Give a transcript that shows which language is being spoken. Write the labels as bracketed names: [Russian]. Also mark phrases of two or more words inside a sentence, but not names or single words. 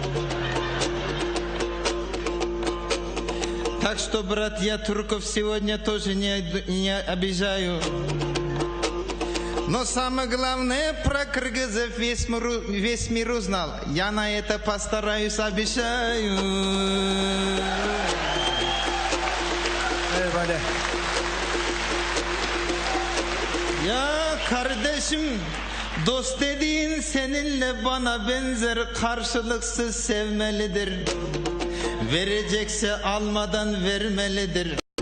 [Russian] Так что, брат, я турков сегодня тоже не обижаю. Но самое главное, про кыргызов весь мир узнал. Я на это постараюсь, обещаю. [Turkish] Eyvallah. Ya kardeşim, dost dediğin seninle bana benzer, karşılıksız sevmelidir. Verecekse almadan vermelidir.